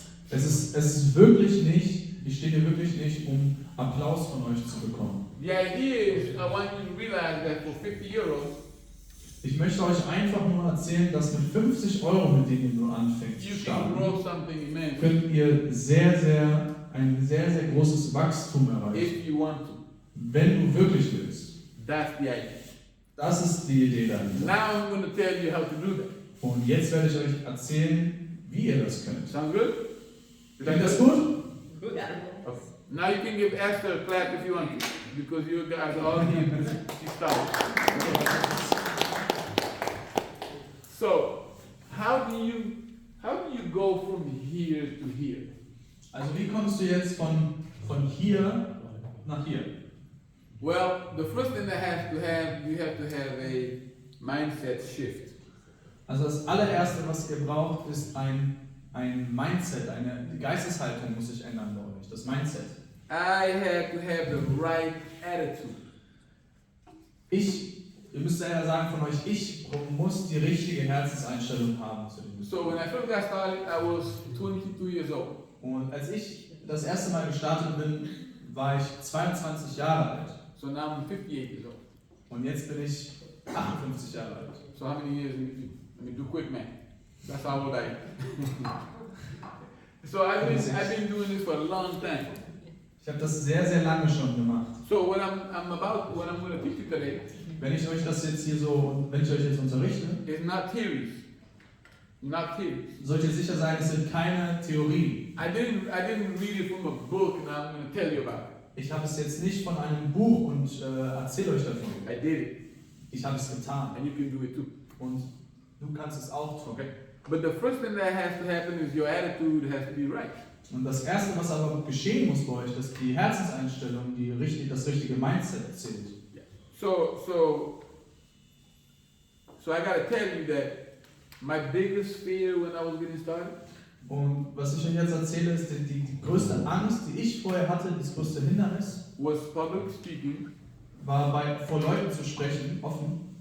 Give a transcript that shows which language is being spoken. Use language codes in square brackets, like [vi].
[de] Es ist wirklich nicht, ich stehe hier wirklich nicht, um Applaus von euch zu bekommen. [en] The idea is I want you to realize that for 50 euros, [de] Ich möchte euch einfach nur erzählen, dass mit 50 Euro, mit denen ihr nur anfängt zu [en] you can [de] starten, [en] grow something immense [de] könnt ihr ein sehr, sehr großes Wachstum erreichen. [en] if you want to. [de] Wenn du wirklich willst. [en] That's the idea. [de] Das ist die Idee dahinter. [en] Now I'm going to tell you how to do that. [de] Und jetzt werde ich euch erzählen, wie ihr das könnt. [en] Sound good? [de] Klingt das gut? [en] Okay. Now you can give Esther a clap if you want to, because you guys all need to start. So, how do you go from here to here? [de] Also wie kommst du jetzt von hier nach hier? [en] Well, the first thing you have to have a mindset shift. [de] Also das allererste, was ihr braucht, ist ein Mindset, die Geisteshaltung muss sich ändern bei euch, das Mindset. [en] I had to have the right attitude. [de] Ihr müsst ja sagen von euch, ich muss die richtige Herzenseinstellung haben zu dem. [en] So when I first got started, I was 22 years old. [de] Und als ich das erste Mal gestartet bin, war ich 22 Jahre alt. [en] So now I'm 58 years old. [de] Und jetzt bin ich 58 Jahre alt. [en] So how many years in between? I mean, do quick math. That's how old I am. So I've been doing this for a long time. [de] Ich habe das sehr, sehr lange schon gemacht. [en] So what I'm going to teach you today, [de] Wenn ich euch jetzt unterrichte, [en] is not theories. Not theories. [de] sollt ihr sicher sein, es sind keine Theorien. [en] I didn't read it from a book, and I'm going to tell you about it. [de] Ich habe es jetzt nicht von einem Buch und erzähle euch davon. [en] I did it, [de] Ich habe es getan. [en] and you can do it too. [de] Und du kannst es auch tun. [en] Okay. But the first thing that has to happen is your attitude has to be right. [de] Und das Erste, was aber geschehen muss bei euch, dass die Herzenseinstellung, das richtige Mindset zählt. [en] So I got to tell you that my biggest fear when I was getting started [de] Und was ich euch jetzt erzähle, ist die größte Angst, die ich vorher hatte, das größte Hindernis, [en] was public speaking [de] war vor Leuten zu sprechen, offen,